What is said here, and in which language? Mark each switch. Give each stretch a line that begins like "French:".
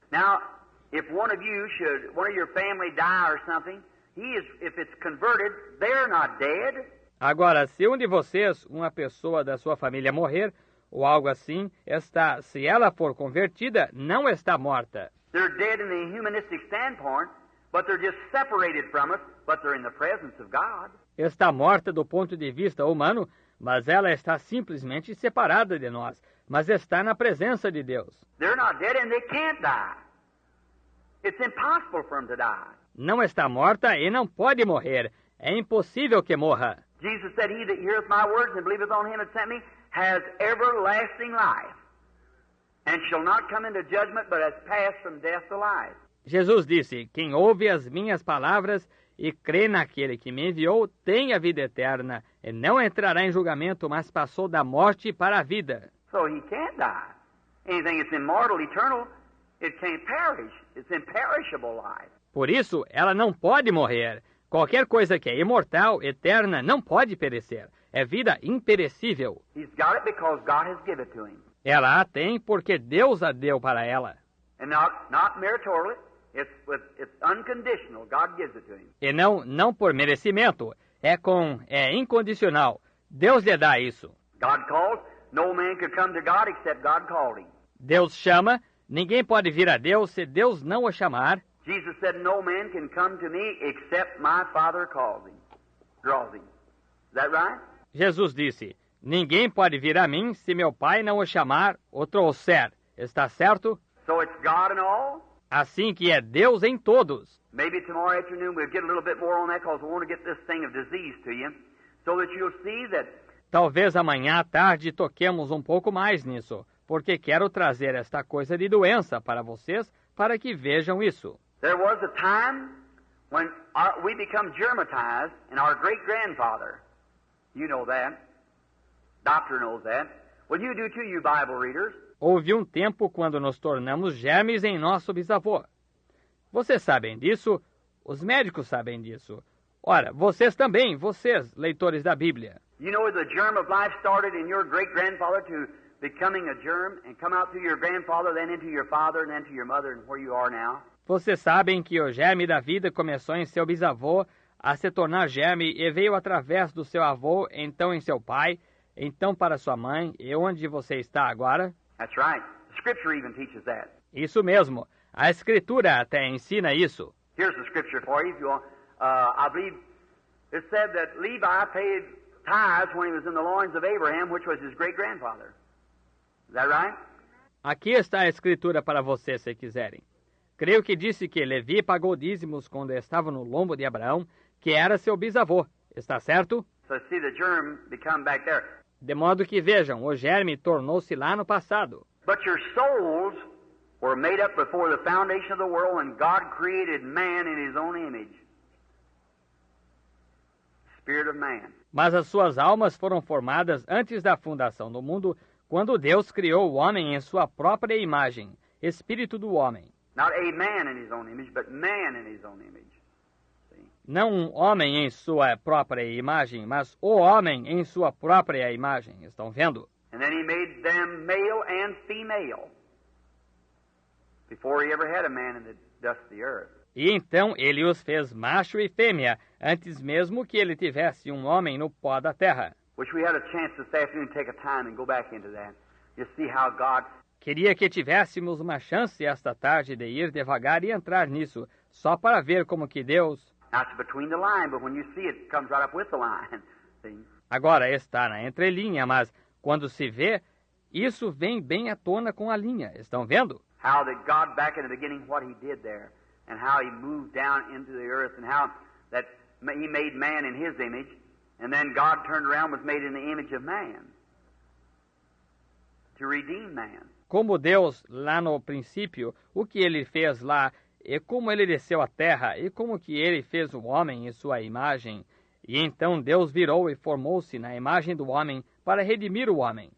English: Now, if one of your family die or something, if it's converted, they're not dead.
Portuguese: Agora, se um de vocês, uma pessoa da sua família morrer, ou algo assim, se ela for convertida, não está morta.
English: They're dead in the humanistic standpoint, but they're just separated from us, but they're in the presence of God.
Portuguese: Está morta do ponto de vista humano, mas ela está simplesmente separada de nós, mas está na presença de Deus.
English: They're not dead and they can't die. It's impossible for them to die.
Portuguese: Não está morta e não pode morrer. É impossível que morra.
English: Jesus said, "He that heareth my words and believeth on him that sent me has everlasting life, and shall not come into judgment, but has passed from death to life."
Portuguese: Jesus disse, quem ouve as minhas palavras e crê naquele que me enviou, tem a vida eterna, e não entrará em julgamento, mas passou da morte para a vida.
English: So he can't die. Anything that's immortal, eternal, it can't perish. It's imperishable life.
Portuguese: Por isso, ela não pode morrer. Qualquer coisa que é imortal, eterna, não pode perecer. É vida imperecível.
English: He's got it because God has given it to him.
Portuguese: Ela a tem porque Deus a deu para ela.
English: And not meritorially, it's unconditional. God gives it to him.
Portuguese: E não por merecimento. É incondicional. Deus lhe dá isso.
English: God calls. No man could come to God except God called him.
Portuguese: Deus chama. Ninguém pode vir a Deus se Deus não o chamar.
English: Jesus said, "No man can come to me except my Father calls him, draws him." Is that right?
Portuguese: Jesus disse, ninguém pode vir a mim se meu Pai não o chamar ou trouxer. Está certo?
English: So it's God in all?
Portuguese: Assim que é Deus em todos.
English: Maybe tomorrow afternoon we'll get a little bit more on that because we want to get this thing of disease to you so that you'll see that.
Portuguese: Talvez amanhã à tarde toquemos um pouco mais nisso, porque quero trazer esta coisa de doença para vocês, para que vejam isso.
English: There was a time when we become germatized, and our great-grandfather, you know that, doctor knows that. Well, you do too, you Bible readers.
Portuguese: Houve um tempo quando nos tornamos germes em nosso bisavô. Vocês sabem disso, os médicos sabem disso. Ora, vocês também, vocês, leitores da Bíblia.
English: You know the germ of life started in your great-grandfather to becoming a germ and come out through your grandfather, then into your father, and then to your mother, and where you are now.
Portuguese: Vocês sabem que o germe da vida começou em seu bisavô a se tornar germe e veio através do seu avô, então em seu pai, então para sua mãe, e onde você está agora?
English: That's right. The Scripture even teaches that.
Portuguese: Isso mesmo. A Escritura até ensina isso.
English: Here's the Scripture for you if you want. I believe it said that Levi paid tithes when he was in the loins of Abraham, which was his great-grandfather. Is that right?
Portuguese: Aqui está a Escritura para vocês, se quiserem. Creio que disse que Levi pagou dízimos quando estava no lombo de Abraão, que era seu bisavô. Está certo?
English: So see the germ become back there.
Portuguese: De modo que vejam, o germe tornou-se lá no passado.
English: But your souls were made up before the foundation of the world when God created man in his own image. Spirit of man.
Portuguese: Mas as suas almas foram formadas antes da fundação do mundo, quando Deus criou o homem em sua própria imagem, espírito do homem.
English: Not a man in his own image, but man in his own image. See?
Portuguese: Não um homem em sua própria imagem, mas o homem em sua própria imagem. Estão vendo?
English: And then he made them male and female before he ever had a man in the dust of the earth.
Portuguese: E então ele os fez macho e fêmea, antes mesmo que ele tivesse um homem no pó da terra.
English: Wish we had a chance this afternoon to take a time and go back into that. You see how God...
Portuguese: Queria que tivéssemos uma chance esta tarde de ir devagar e entrar nisso, só para ver como que Deus...
English: Now it's between the line, but when you see it, it comes right up with the line. See?
Portuguese: Agora está na entrelinha, mas quando se vê, isso vem bem à tona com a linha. Estão vendo?
English: How that God back in the beginning, what he did there, and how he moved down into the earth, and how that he made man in his image, and then God turned around and was made in the image of man to redeem man.
Portuguese: Como Deus, lá no princípio, o que ele fez lá, e como ele desceu à terra, e como que ele fez o homem em sua imagem. E então Deus virou e formou-se na imagem do homem para redimir o homem.